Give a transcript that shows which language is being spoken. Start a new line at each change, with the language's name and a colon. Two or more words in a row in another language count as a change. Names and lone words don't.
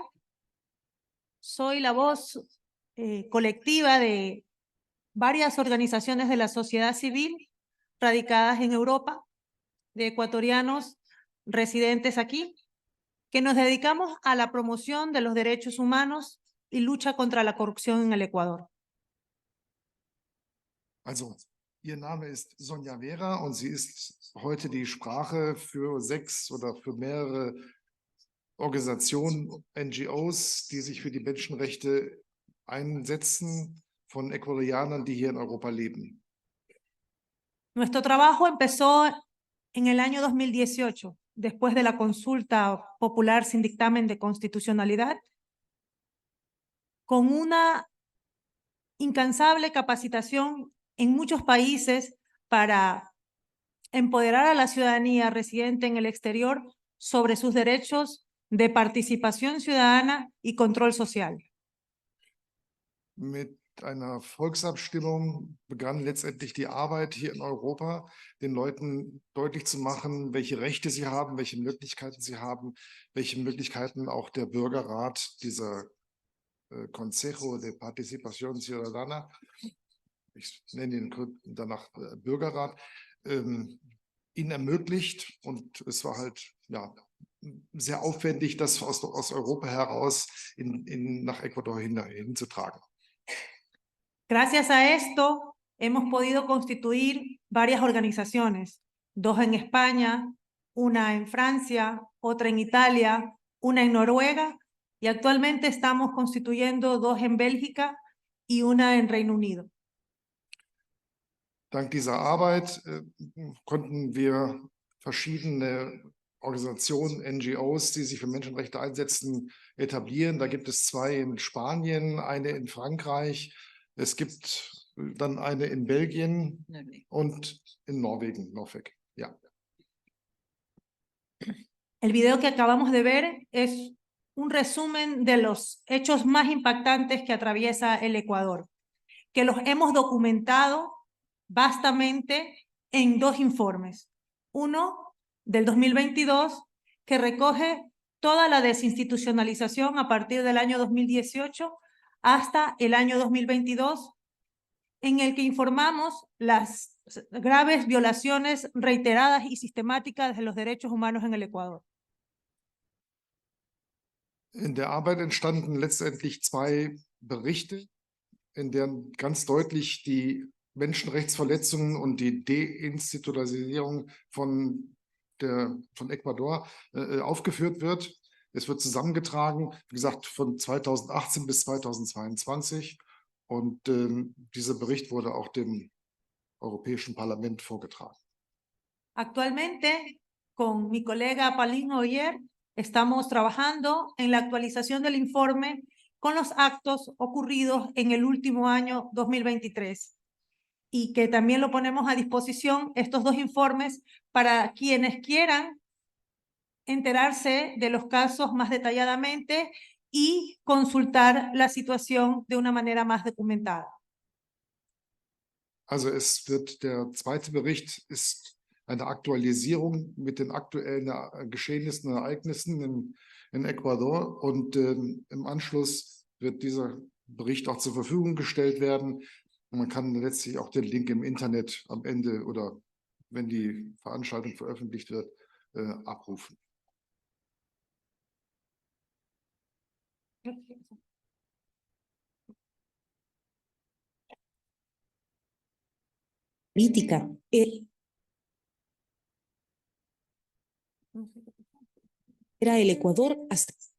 Spanish: Soy la voz colectiva de varias organizaciones de la sociedad civil radicadas en Europa, de ecuatorianos residentes aquí, que nos dedicamos a la promoción de los derechos humanos y lucha contra la corrupción en el Ecuador.
German: Also, Ihr Name ist Sonja Vera und sie ist heute die Sprache für 6 oder für mehrere Organisationen, NGOs, die sich für die Menschenrechte einsetzen, von Ecuadorianern, die hier in Europa leben.
Spanish: Nuestro trabajo empezó en el año 2018, después de la consulta popular sin dictamen de constitucionalidad, con una incansable capacitación en muchos países para empoderar a la ciudadanía residente en el exterior sobre sus derechos de participación ciudadana y control social.
German: Mit einer Volksabstimmung begann letztendlich die Arbeit hier in Europa, den Leuten deutlich zu machen, welche Rechte sie haben, welche Möglichkeiten sie haben, welche Möglichkeiten auch der Bürgerrat, dieser Consejo de Participación Ciudadana, ich nenne ihn danach Bürgerrat, ihnen ermöglicht. Und es war halt ja, sehr aufwendig, das aus Europa heraus nach Ecuador hinzutragen.
Spanish: Gracias a esto hemos podido constituir varias organizaciones, 2 en España, una en Francia, otra en Italia, una en Noruega y actualmente estamos constituyendo 2 en Bélgica y una en Reino Unido.
German: Dank dieser Arbeit konnten wir verschiedene Organisationen, NGOs, die sich für Menschenrechte einsetzen, etablieren. Da gibt es 2 in Spanien, eine in Frankreich. Es gibt dann eine in Belgien und in Norwegen, Norweg. Ja.
Spanish: El video que acabamos de ver es un resumen de los hechos más impactantes que atraviesa el Ecuador, que los hemos documentado vastamente en 2 informes. Uno del 2022, que recoge toda la desinstitucionalización a partir del año 2018 hasta el año 2022, en el que informamos las graves violaciones reiteradas y sistemáticas de los derechos humanos en el Ecuador.
German: In der Arbeit entstanden letztendlich 2 Berichte. in der ganz deutlich die Menschenrechtsverletzungen und die Deinstitutionalisierung von Ecuador aufgeführt wird. Es wird zusammengetragen, wie gesagt, von 2018 bis 2022. Und dieser Bericht wurde auch dem Europäischen Parlament vorgetragen.
Spanish: Actualmente, con mi colega Paulino Oyer, estamos trabajando en la actualización del informe con los actos ocurridos en el último año 2023 y que también lo ponemos a disposición, estos dos informes, para quienes quieran enterarse de los casos más detalladamente y consultar la situación de una manera más documentada.
German: Also der zweite Bericht ist eine Aktualisierung mit den aktuellen Geschehnissen und Ereignissen in Ecuador und im Anschluss wird dieser Bericht auch zur Verfügung gestellt werden. Und man kann letztlich auch den Link im Internet am Ende oder wenn die Veranstaltung veröffentlicht wird, abrufen.
Spanish: Política. Era el Ecuador hasta...